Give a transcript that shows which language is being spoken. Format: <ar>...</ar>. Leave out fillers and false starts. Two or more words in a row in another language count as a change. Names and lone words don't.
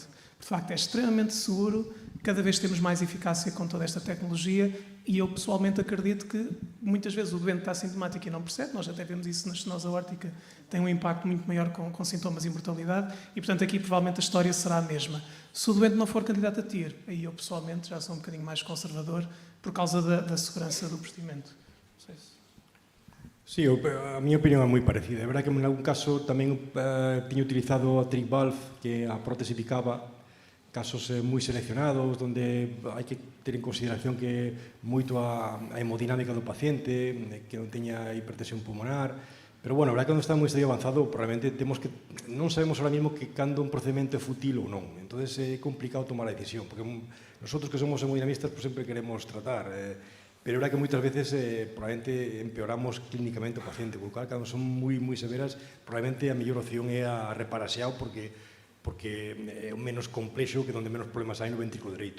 <pt>De facto, é extremamente seguro, cada vez temos mais eficácia com toda esta tecnologia e eu pessoalmente acredito que muitas vezes o doente está sintomático e não percebe, nós até vemos isso na estenose aórtica, tem um impacto muito maior com sintomas e mortalidade e, portanto, aqui provavelmente a história será a mesma. Se o doente não for candidato a TIR, aí eu pessoalmente já sou um bocadinho mais conservador por causa da segurança do procedimento. Não sei se...</pt> <gl>Sí, a miña opinión é moi parecida. É verdad que en algún caso tamén tiño utilizado a trick valve, que a prótese picaba, casos moi seleccionados, onde hai que ter en consideración que moito a hemodinámica do paciente, que non teña hipertensión pulmonar, pero bueno, a verdad que cando está moi estadio avanzado, probablemente temos que, non sabemos</gl> <es>ahora mismo</es> <gl>que cando un procedimento é fútil ou non, entonces é complicado tomar a decisión, porque nosotros que somos hemodinamistas pues sempre queremos tratar, pero é verdad que moitas veces probablemente empeoramos clínicamente o paciente, porque cando son moi severas, probablemente a mellor opción é a reparaxeado porque é o menos complexo que onde menos problemas hai no ventrículo dereito.</gl>